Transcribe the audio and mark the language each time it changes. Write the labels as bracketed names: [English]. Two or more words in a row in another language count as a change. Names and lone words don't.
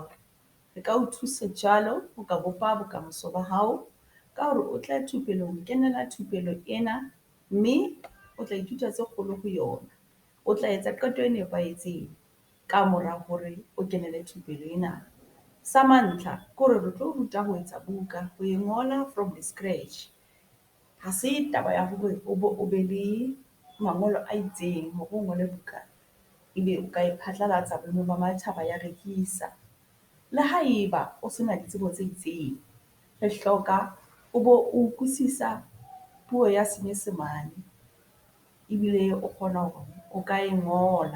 [Southern Sotho] Re ka o thusa jwalo ho ka bopa bokamoso ba hao ka hore o tle thupelong, kenela thupelo ena mme o tla ithuta tse kgolo ho yona. O tla etsa qeto e nepahetseng ka mora hore o kenele thupelo ena. Sa mantlha ke hore re tlo ruta ho etsa buka, ho e ngola [English] from the scratch. [Southern Sotho] Ha se taba ya hore o be le mangolo a itseng hore o ngole buka ebe o ka e phatlalatsa boemong ba matjhaba ya rekisa. Le haeba o sena ditsebo tse itseng, re hloka o bo o utlwisisa puo ya Senyesemane ebile o kgona hore o ka e ngola.